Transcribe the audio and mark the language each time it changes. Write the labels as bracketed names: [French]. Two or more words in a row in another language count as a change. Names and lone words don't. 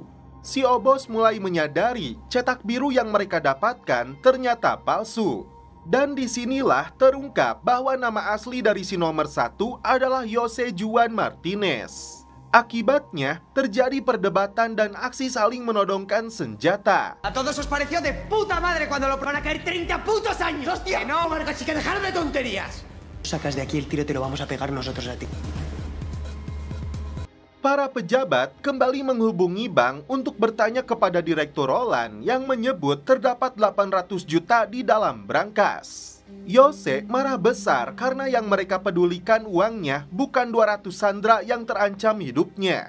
[Indonesian] Si Obos mulai menyadari cetak biru yang mereka dapatkan ternyata palsu. Dan disinilah terungkap bahwa nama asli dari si nomor 1 adalah Jose Juan Martinez. Akibatnya, terjadi perdebatan dan aksi saling menodongkan senjata. [Spanish] A todos os pareció de puta madre cuando lo van a caer 30 putos años. ¡Hostia! Que no, Marcos, que dejar de tonterías. Sacas de aquí el tiro, te lo vamos a pegar nosotros a ti. [Indonesian] Para pejabat kembali menghubungi bank untuk bertanya kepada Direktur Roland yang menyebut terdapat 800 juta di dalam brankas. Jose marah besar karena yang mereka pedulikan uangnya bukan 200 sandera yang terancam hidupnya.